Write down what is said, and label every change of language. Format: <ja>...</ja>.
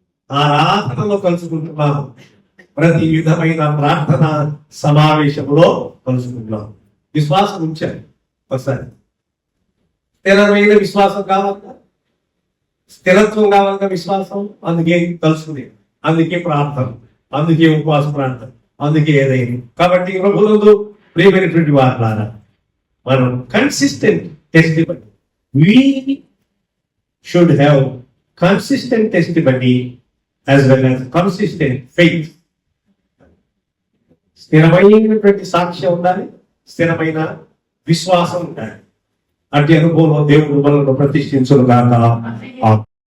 <te>ఆరాధనలో కలుసుకుంటున్నాం, ప్రతి విధమైన ప్రార్థన సమావేశంలో కలుసుకుంటున్నాం. విశ్వాసం ఉంచాలి. ఒకసారి స్థిరమైన విశ్వాసం కావాలన్నా, స్థిరత్వం కావాలన్నా విశ్వాసం, అందుకే కలుసుకునే, అందుకే ప్రార్థన, అందుకే ఉపవాస ప్రార్థన, అందుకే ఏదైంది. కాబట్టి ప్రభువులందు ప్రియమైనటువంటి వారులారా, మనం</te> <en>Consistent testimony, we should have consistent testimony as well as consistent faith.</en> <te>స్థిరమైనటువంటి సాక్ష్యం ఉండాలి, స్థిరమైన విశ్వాసం ఉండాలి. అట్టి అనుభవంలో దేవుడు మనల్ని ప్రతిష్ఠించును గాక.</te>